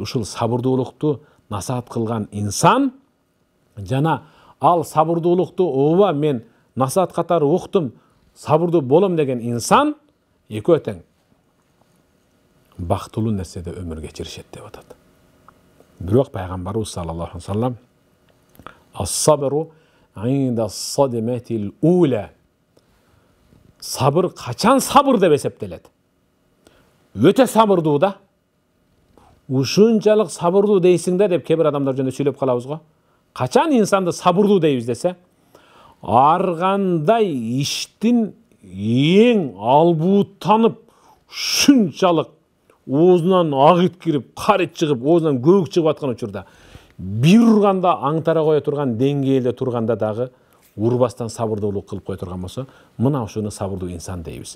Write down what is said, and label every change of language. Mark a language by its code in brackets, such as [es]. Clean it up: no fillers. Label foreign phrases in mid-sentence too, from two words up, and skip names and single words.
[ky] Ушул сабырдуулукту насаат кылган инсан жана ал сабырдуулукту ооба мен насаат катары уктум, сабырдуу болом деген инсан экөө тең бактылуу нерседе өмүр кечиришет деп атат. Бирок пайгамбарыбыз [ar] صلى الله عليه وسلم الصبر عند الصدمة الأولى. [ky] Сабыр качан сабыр деп эсептелет? Өтө сабырдуу да. Ушунчалык сабырдуу дейсиң да деп кээ бир адамдар жөнүндө сүйлөп калабыз го. Качан инсанды сабырдуу дейбиз десе, аргандай иштин эң албуутанып, шунчалык оозунан агыт кирип, карыт чыгып, оозунан көбүк чыгып аткан учурда, бир урганда аңтара кое турган деңгээлде турганда дагы урбастан сабырдуулук кылып кое турган болсо, мына ушуну сабырдуу инсан дейбиз.